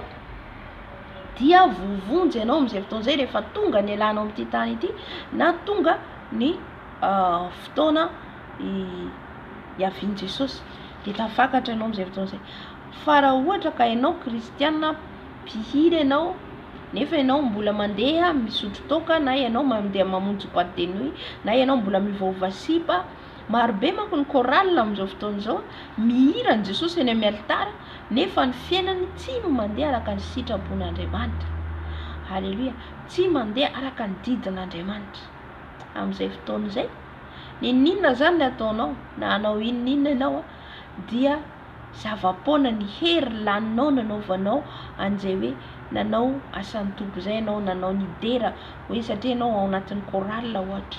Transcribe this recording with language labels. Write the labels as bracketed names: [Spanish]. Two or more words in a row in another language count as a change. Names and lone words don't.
[Malagasy] Dia vovonjy ianao amin'izay fotoana izay rehefa tonga ny alanao amin'ity tany ity na tonga ny fotoana iavian'i Jesosy, de tafakatra ianao amin'izay fotoana izay. Fa raha ohatra ka ianao kristianina mpihira ianao nefa ianao mbola mandeha misotro toka na ianao mandeha mamonjy [French] boîte de nuit [Malagasy] na ianao mbola mivaova sipa, maro be manko ny chorale amin'izao fotoana izao mihira an' Jesosy eny amin'ny altara nefa ny fiainany tsy mandeha araka ny sitrapon'Andriamanitra. Alléluia. Tsy mandeha araka ny didin'Andriamanitra. Amin'izay fotoana izay ninona zany ny ataonao na anao inona ianao dia zava-poana ny hery laninao nanaovanao an'izay hoe nanao asan'ny tompo izay ianao, nanao ny dera hoe satria ianao ao anatin'ny chorale ohatra.